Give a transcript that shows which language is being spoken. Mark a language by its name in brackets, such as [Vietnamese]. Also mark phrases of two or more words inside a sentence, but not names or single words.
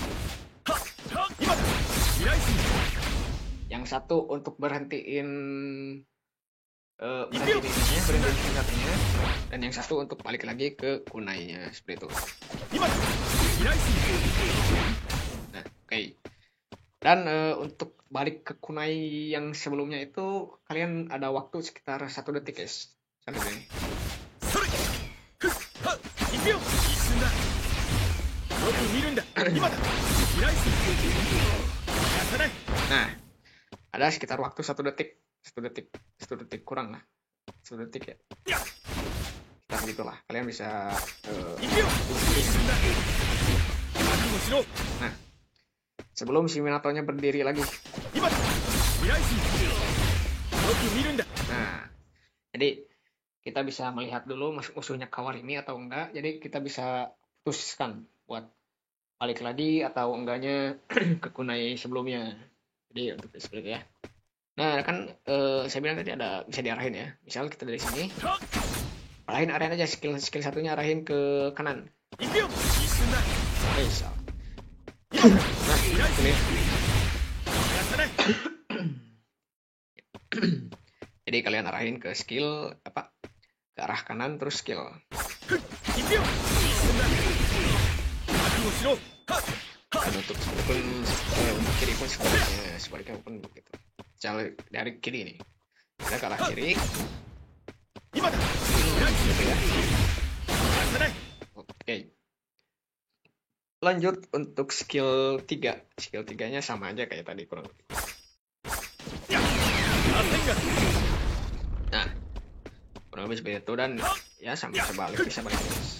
[Indonesian] Yang satu untuk berhentiin berhentiin senjatanya, dan yang satu untuk balik lagi ke kunainya, seperti itu. Nah, oke. Dan untuk balik ke kunai yang sebelumnya itu kalian ada waktu sekitar 1 detik, guys. Sampai ini. [Japanese] 秒一瞬だよく見るんだ今だ未来心やさない [Indonesian] Nah, ada sekitar waktu 1 detik, 1 detik kurang lah, 1 detik ya. Sekitar gitulah. Kalian bisa [Japanese] 一秒一瞬だ覚悟しろ [Indonesian] nah, sebelum si Minatonya berdiri lagi. [Japanese] 今だ未来心よく見るんだ [Indonesian] Nah, jadi kita bisa melihat dulu musuhnya Kawar ini atau enggak. Jadi kita bisa putuskan buat balik lagi atau enggaknya ke kunai sebelumnya. Jadi untuk seperti itu ya. Nah, kan saya bilang tadi ada bisa diarahin ya. Misal kita dari sini, arahin aja skill satunya arahin ke kanan. [Japanese] 一秒一瞬だ [Indonesian] Misal. [Japanese] 未来 [Indonesian] Ini. [Japanese] やさない [Indonesian] Jadi kalian arahin ke skill apa? Ke arah kanan terus skill. [Japanese] 一秒一瞬だ覚悟しろ [Indonesian] Dan untuk untuk kiri pun sebaliknya pun begitu. Misalnya dari kiri nih, kita ke arah kiri. [Japanese] 今だ [Indonesian] Gitu ya. [Japanese] やさない [Indonesian] Oke. Lanjut untuk skill 3. Skill 3-nya sama aja kayak tadi kurang lebih. [Japanese] 螺旋が [Indonesian] Nah, kurang lebih seperti itu dan ya sama bisa balik terus.